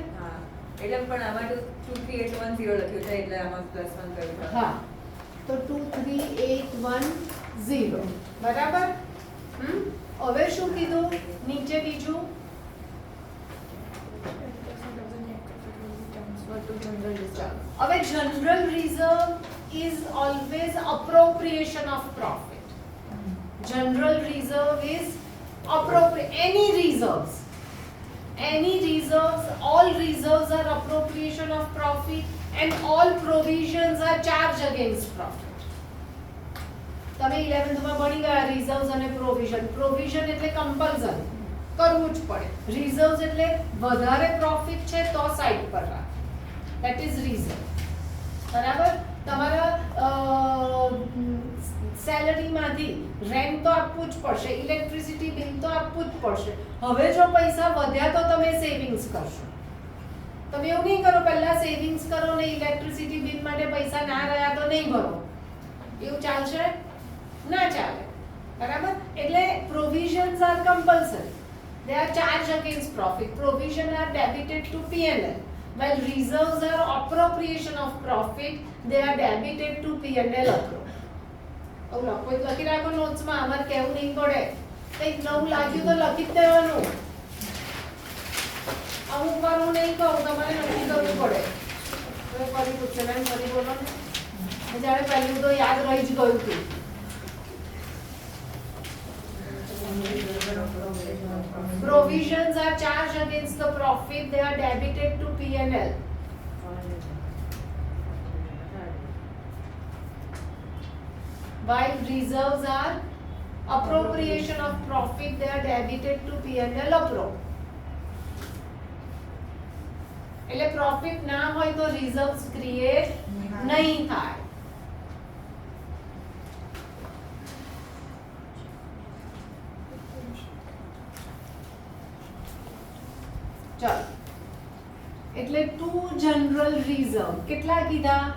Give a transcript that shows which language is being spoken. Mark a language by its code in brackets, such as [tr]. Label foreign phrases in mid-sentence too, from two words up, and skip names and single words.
[gu] હા એટલે પણ આમાં તો 23810 લખ્યું છે એટલે આમાં +1 કર્યું. હા તો 23810 બરાબર. હવે શું કીધું નીચે બીજું? [en] now general reserve is always appropriation of profit. General reserve is any reserves, all reserves are appropriation of profit and all provisions are charged against profit. [gu] તમે 11th માં ભણી ગયા રિઝર્વ્સ અને પ્રોવિઝન. પ્રોવિઝન એટલે કમ્પલ્સરી કરવું જ પડે. રિઝર્વ્સ એટલે વધારે પ્રોફિટ છે તો સાઈડ પર રાખ. [en] that is reserve. બરાબર? [gu] તમારા સેલરીમાંથી રેન્ટ તો આપવું જ પડશે, [en] electricity bill [gu] તો આપવું જ પડશે. હવે જો પૈસા વધ્યા તો તમે સેવિંગ્સ કરશો. તમે એવું નહીં કરો પહેલા સેવિંગ્સ કરો ને [en] electricity bill [gu] માટે પૈસા ના રહ્યા તો નહીં ભરો. એવું ચાલશે? ના ચાલે. બરાબર? [en] એટલે provisions are compulsory. they are charged against profit. Provision are debited to P&L, while reserves are appropriation of profit, they are debited to P&L accrual. [gu] આવું લખો તો લખી રાખો નોટ્સમાં, અમારે કહેવું નહીં પડે. કંઈક નવું લાગ્યું તો લખી જ દેવાનું. અમુક વાર હું નહીં કહું, તમારે નક્કી કરવું પડે. હવે ફરી પૂછો મેમ, ફરી બોલો ને. જ્યારે પહેલું તો યાદ રહી જ ગયું હતું. [en] Provisions are charged against the profit, they are debited to P&L. While reserves are appropriation of profit, they are debited to P&L appro. [gu] એટલે profit ના હોય તો [en] reserves create [gu] નહીં થાય. ચાલો, એટલે [en] to general reserve [gu] કેટલા કીધા?